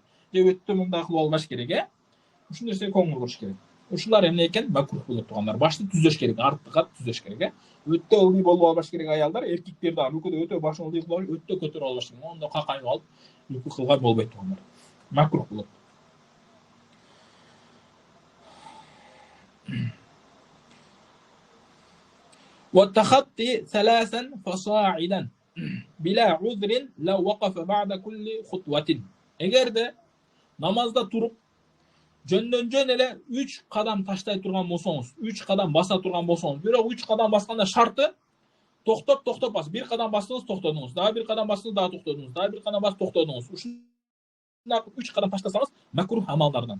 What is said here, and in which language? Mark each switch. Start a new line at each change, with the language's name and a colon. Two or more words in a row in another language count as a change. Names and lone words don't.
Kyrgyz: Же өтө мындай кылып албаш керек. Ушул нерсеге көңүл буруш керек. Ушулар эмне экен? Макрух болот туугандар. Башты түздөш керек, артыга түздөш керек. Өтө ылдый болуп албаш керек аялдар, эркектер да рүкүдө өтө башын ылдый кылып, өтө көтөрүп албаш керек. Ондо какайып алып, рүкү кылган болбойт туугандар. Макрух болот.
Arabic: والتخطي ثلاثا فصاعدا بلا عذر لو وقف بعد كل خطوة.
Kyrgyz: Эгерде намазда туруп жөндөн эле 3 кадам таштай турган болсоңуз, 3 кадам баса турган болсоңуз, бирок 3 кадам басканда шарты токтоп бас. 1 кадам бастыңыз, токтодуңуз. Дагы 1 кадам бастыңыз, дагы токтодуңуз. Дагы 1 кадам басып токтодуңуз. Ушундай 3 кадам таштасаңыз макрух амалдардан.